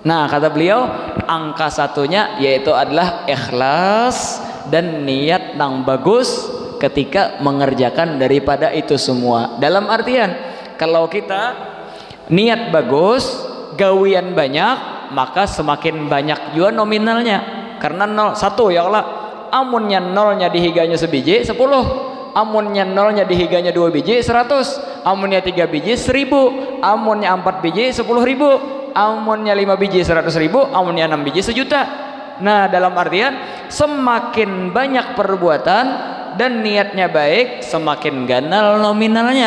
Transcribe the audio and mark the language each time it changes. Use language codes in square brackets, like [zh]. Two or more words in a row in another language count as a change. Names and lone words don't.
[bjn] Nah, kata beliau angka 1-nya yaitu adalah ikhlas dan niat nang bagus ketika mengerjakan daripada itu semua. [id] Dalam artian kalau kita niat bagus, gawian banyak, maka semakin banyak juga nominalnya. Karena 1 [ar] يا الله, [bjn] amunnya nolnya dihiganya sebiji 10, amunnya nolnya dihiganya 2 biji 100, amunnya 3 biji 1000, amunnya 4 biji 10.000, amunnya 5 biji 100.000, amunnya 6 biji 1.000.000. [id] Nah, dalam artian semakin banyak perbuatan dan niatnya baik, semakin ganal nominalnya.